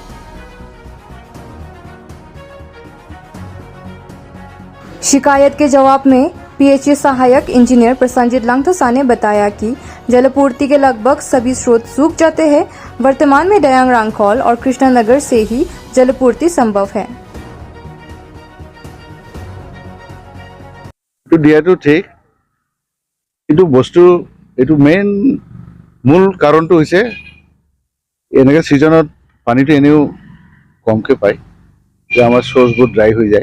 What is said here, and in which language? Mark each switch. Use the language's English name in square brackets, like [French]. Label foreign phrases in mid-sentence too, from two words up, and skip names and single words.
[Hindi] शिकायत के जवाब में पीएचई सहायक इंजीनियर प्रसन्नजीत लांगथोसा ने बताया कि जलापूर्ति के लगभग सभी स्रोत सूख जाते हैं। वर्तमान में डयांग रांगखोल और कृष्णनगर से ही जलापूर्ति संभव है। [Assamese] দিয়াটো ঠিক, কিন্তু বস্তু এইটো মেইন মূল কাৰণটো হৈছে এনেকৈ ছিজনত পানীটো এনেও কমকৈ পায়, যে আমাৰ চ'ৰ্চবোৰ ড্ৰাই হৈ যায়।